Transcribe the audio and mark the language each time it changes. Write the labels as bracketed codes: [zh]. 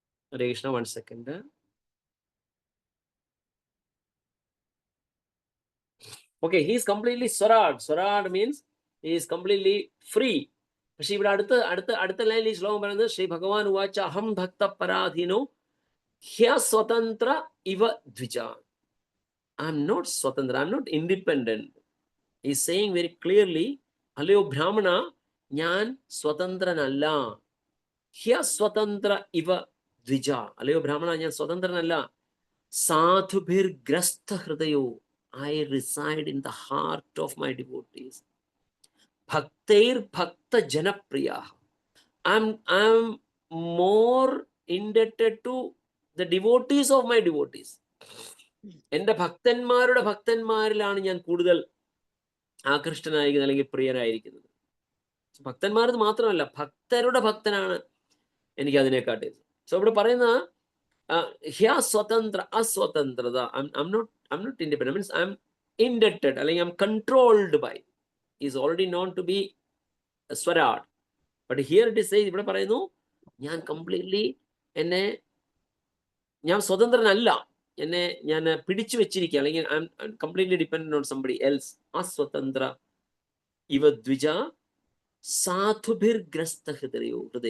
[en] Hare Krishna, 1 second. Okay, he is completely swarad. Swarad means he is completely free. [ml] പക്ഷെ ഇവിടെ അടുത്ത ലൈനിൽ ഈ ശ്ലോകം പറയുന്നത് [sa] ശ്രീ ഭഗവാൻ ഉവാച അഹം ഭക്ത പരാധീനോ ഹ്യ സ്വതന്ത്ര ഇവ ദ്വിജ. [en] I am not സ്വതന്ത്ര, I am not independent. He is saying very clearly, [ml] അല്ലയോ ബ്രാഹ്മണ, ഞാൻ സ്വതന്ത്രനല്ല. [sa] ഹ്യ സ്വതന്ത്ര ഇവ ദ്വിജ. [ml] അല്ലയോ ബ്രാഹ്മണ, ഞാൻ സ്വതന്ത്രനല്ല. [sa] സാധുഭിർ ഗ്രസ്ത ഹൃദയോ. [en] I reside in the heart of my devotees. [sa] Bhaktair bhakta janapriya. [en] I'm more indebted to the devotees of my devotees. [ml] എന്റെ ഭക്തന്മാരുടെ ഭക്തന്മാരിലാണ് ഞാൻ കൂടുതൽ ആകൃഷ്ടനായിരിക്കുന്നത് അല്ലെങ്കിൽ പ്രിയനായിരിക്കുന്നത്. ഭക്തന്മാരത് മാത്രമല്ല, ഭക്തരുടെ ഭക്തനാണ് എനിക്ക് അതിനെക്കാട്ടി. സോ ഇവിടെ പറയുന്ന ഹ്യ സ്വതന്ത്ര അസ്വതന്ത്രത. [en] I'm not independent. Means I'm indebted, [ml] അല്ലെങ്കിൽ [en] I'm controlled by. Is already known to be [sa] Swarat. [en] but here it says, [ml] ഇവിടെ പറയുന്നു ഞാൻ കംപ്ലീറ്റ്ലി ഞാൻ സ്വതന്ത്രനല്ല, ഞാൻ പിടിച്ചു വെച്ചിരിക്കുക, അല്ലെങ്കിൽ [en] I'm completely dependent on somebody else. [sa] അസ്വതന്ത്ര ഇവ ദ്വിജ സാധുഭിർഗ്രസ്ത ഹൃദയോ.